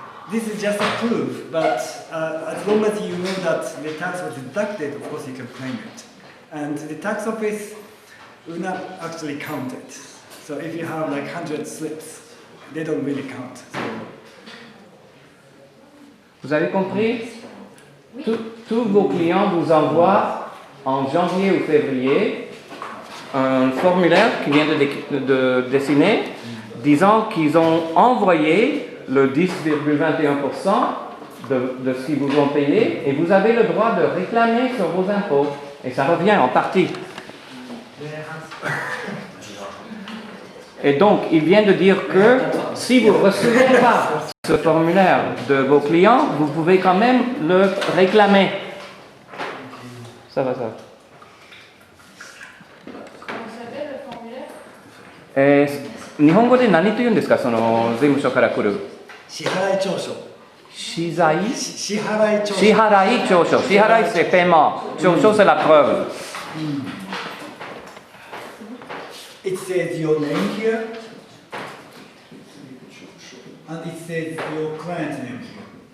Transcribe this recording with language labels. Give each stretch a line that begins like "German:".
English: This is just a proof, but as long as you know that the tax was deducted, of course you can claim it. And the tax office will not actually count it. So if you have like 100 slips, they don't really count. So.
French: Vous avez compris? Tous vos clients vous envoient en janvier ou février un formulaire qui vient de dessiner disant qu'ils ont envoyé le 10,21% de ce qu'ils vous ont payé et vous avez le droit de réclamer sur vos impôts et ça revient en partie. Et donc, il vient de dire que si vous ne recevez pas ce formulaire de vos clients, vous pouvez quand même le réclamer. Ça va. Comment s'appelle le formulaire?
Japanese: 日本語で何と言うんですか、その税務署から来る。支払い調書。支払い支払い調書。支払い調書。
French: 支払いc'est paiement. 調書c'est la preuve.
English: It says your name here, and it says your client's name here.